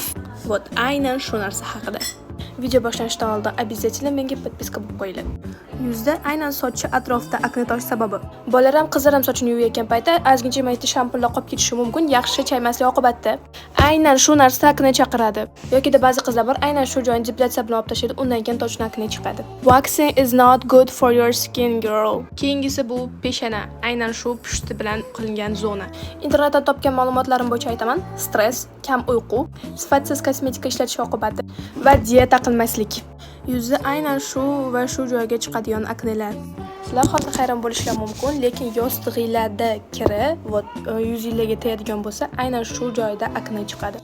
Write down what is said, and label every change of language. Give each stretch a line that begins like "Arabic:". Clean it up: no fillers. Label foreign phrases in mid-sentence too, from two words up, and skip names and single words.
Uzbek: Вот, aynan shu narsa haqida. Video boshlanishidan oldin обязательно menga подписка bo'lib qo'yinglar. Yuzda aynan sochi atrofida akne tosh sababi. Bolalar ham qizlar ham sochini yuvayotgan paytda ozgincha mayda shampunlar qolib ketishi mumkin, yaxshi chaymaslik oqibatda. Aynan shu narsa akne chaqiradi. Yokida ba'zi qizlar bor, aynan shu joyini depilatsiya bilan olib tashlaydi, undan keyin toshdan akne chiqadi.
English: Waxing is not good for your skin, girl.
Uzbek: Keyingisi bu peshana, aynan shu pushti bilan qilingan zona. Internetdan topgan ma'lumotlarim bo'yicha aytaman: stress, kam uyqu, sifatsiz kosmetika ishlatish oqibati va dieta qilmaslik. Yuzda aynan shu va shu joyga chiqadigan aknelar. Sizlar hozir hayron bo'lishlar mumkin, lekin yostig'inglarda kiri va yuzingizga tegadigan bo'lsa, aynan shu joyda akne chiqadi.